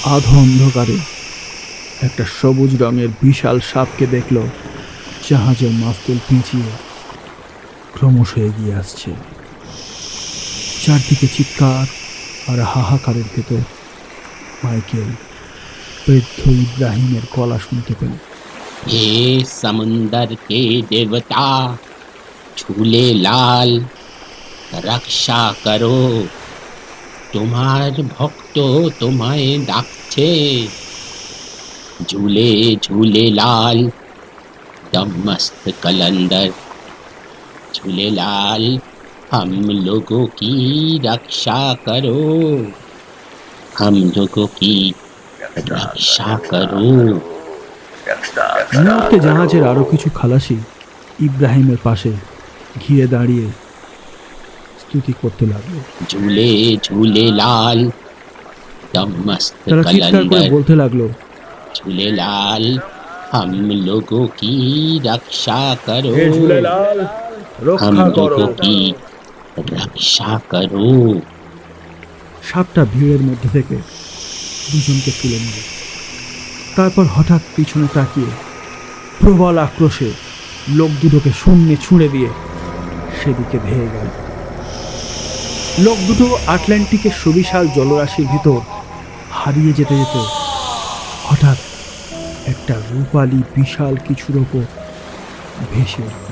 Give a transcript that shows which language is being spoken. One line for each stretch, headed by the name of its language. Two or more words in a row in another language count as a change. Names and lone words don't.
Bangla: আধো অন্ধকারে একটা সবুজ রঙের বিশাল সাপকে দেখল জাহাজের মাস্তুল পিঁচিয়ে ক্রমশ এগিয়ে আসছে। চারদিকে চিৎকার আর হাহাকারের ভেতর মাইকেল বৃদ্ধ ইব্রাহিমের গলা শুনতে পেল।
Hindi: हे समुंदर के देवता झूले लाल रक्षा करो,
Bangla: তোমার ভক্ত তোমায় ডাকছে।
Hindi: झूले झूले लाल दम मस्त कलंदर, झूले लाल हम लोगों की रक्षा करो, हम लोगों की रक्षा करो।
Bangla: মুহূর্তে জাহাজের আরো কিছু খালাসি ইব্রাহিমের পাশে ঘিরে দাঁড়িয়ে স্তুতি করতে লাগলো।
Hindi: झूले झूले लाल दम मस्त
Bangla: তারা চিৎকার করে
Hindi: कलंदर,
Bangla: বলতে লাগলো,
Hindi: झूले लाल हम लोगों की रक्षा करो, हम लोगों की रक्षा करो।
Bangla: সাপটা ভিড়ের মধ্যে থেকে দুজনকে তুলে নিল। তারপর হঠাৎ পিছনে তাকিয়ে প্রবল আক্রোশে লোক দুটোকে শূন্যে ছুঁড়ে দিয়ে সেদিকে ধেয়ে গেল। লোক দুটো আটলান্টিকের সুবিশাল জলরাশির ভিতর হারিয়ে যেতে যেতে হঠাৎ একটা রূপালী বিশাল কিছুর ওপর ভেসে উঠল।